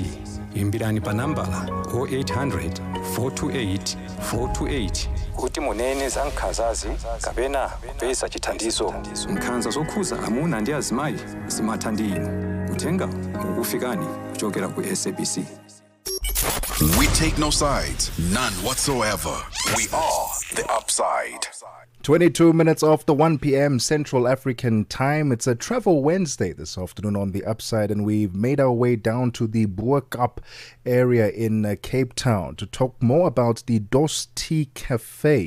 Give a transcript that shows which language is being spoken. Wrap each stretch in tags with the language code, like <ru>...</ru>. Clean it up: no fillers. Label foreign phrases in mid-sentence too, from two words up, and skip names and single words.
<ny>Imbirani pa nambala 0800 428 428 kuti munene za nkhanzazi kapena kupeza chithandizo. Nkhanza zokhuza amuna ndi azimayi zimatha ndi inu. Uthenga ukufikani kuchokera ku SABC.</ny> <en>We take no sides, none whatsoever. We are the upside. 22 minutes after 1 p.m. Central African time. It's a Travel Wednesday this afternoon on the Upside, and we've made our way down to the Bo-Kaap area in Cape Town to talk more about the TEA Café.</en>